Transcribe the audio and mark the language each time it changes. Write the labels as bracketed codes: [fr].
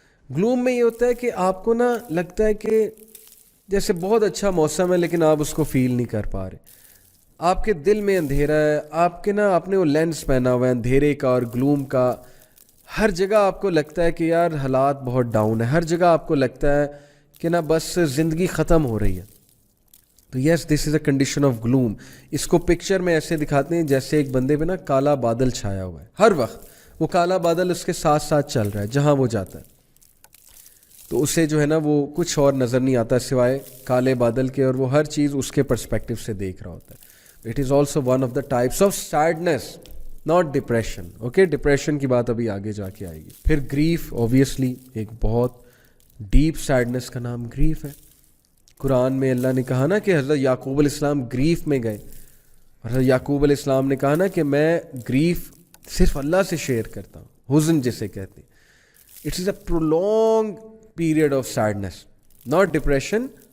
[ur] گلوم میں یہ ہوتا ہے کہ آپ کو نا لگتا ہے کہ جیسے بہت اچھا موسم ہے لیکن آپ اس کو فیل نہیں کر پا رہے. آپ کے دل میں اندھیرا ہے, آپ کے نا آپ نے وہ لینس پہنا ہوا ہے اندھیرے کا اور گلوم کا. ہر جگہ آپ کو لگتا ہے کہ یار حالات بہت ڈاؤن ہے, ہر جگہ آپ کو لگتا ہے کہ نا بس زندگی ختم ہو رہی ہے. [en] تو yes this is a condition of gloom. [ur] اس کو پکچر میں ایسے دکھاتے ہیں جیسے ایک بندے پہ نا کالا بادل چھایا ہوا ہے, ہر وقت وہ کالا بادل اس کے ساتھ ساتھ چل رہا ہے جہاں وہ جاتا ہے. تو اسے جو ہے نا وہ کچھ اور نظر نہیں آتا سوائے کالے بادل کے, اور وہ ہر چیز اس کے پرسپیکٹو سے دیکھ رہا ہوتا ہے. [en] It is also one of the types of sadness, not depression. [ur] Okay, depression کی بات ابھی آگے جا کے آئے گی. پھر گریف, اوبیسلی ایک بہت ڈیپ سیڈنس کا نام گریف ہے. قرآن میں اللہ نے کہا نا کہ حضرت یعقوب علیہ السلام گریف میں گئے. حضرت یعقوب علیہ السلام نے کہا نا کہ میں گریف صرف اللہ سے شیئر کرتا ہوں, حزن جسے کہتے ہیں. [en] It is a prolong period of sadness, not depression.